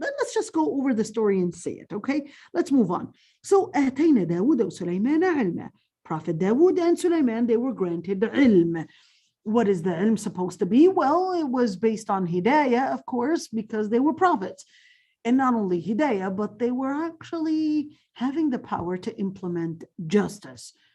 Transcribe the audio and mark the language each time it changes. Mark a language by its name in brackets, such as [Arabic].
[English] Let's just go over the story and see it, okay? Let's move on. [Arabic] So, آتينا داود وسليمان علما. [English] Prophet Dawood and Sulaiman, they were granted ilm. What is the ilm supposed to be? Well, it was based on hidayah, of course, because they were prophets. And not only hidayah, but they were actually having the power to implement justice.